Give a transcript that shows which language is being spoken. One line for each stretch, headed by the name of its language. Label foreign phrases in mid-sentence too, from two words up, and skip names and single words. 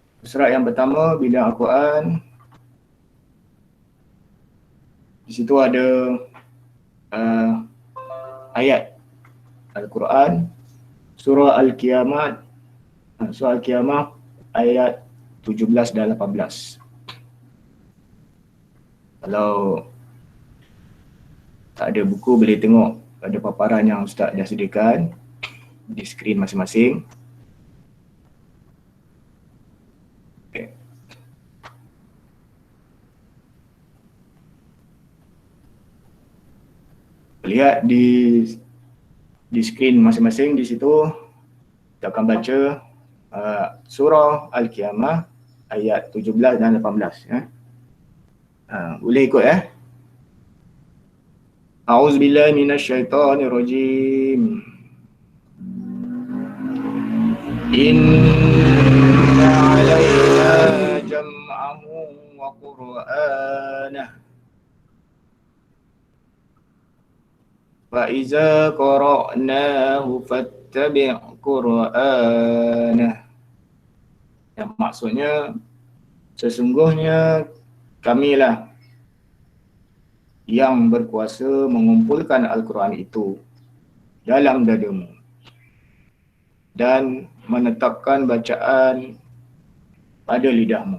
Malay: surat yang pertama bidang Al-Quran. Di situ ada ayat Al-Quran, surah Al-Qiyamah, surah Al-Qiyamah ayat 17 dan 18. Kalau tak ada buku boleh tengok pada paparan yang Ustaz dah sediakan di skrin masing-masing. Okay. Lihat di skrin masing-masing, di situ kita akan baca surah Al-Qiyamah ayat 17 dan 18 ya. Boleh ikut ya.
Arabic: أعوذ بالله من الشيطان الرجيم. إن علينا جمعه وقرآنه. فإذا قرأناه فاتبع قرآنه.
Malay: Yang maksudnya sesungguhnya kamilah yang berkuasa mengumpulkan Al-Quran itu dalam dadamu dan menetapkan bacaan pada lidahmu.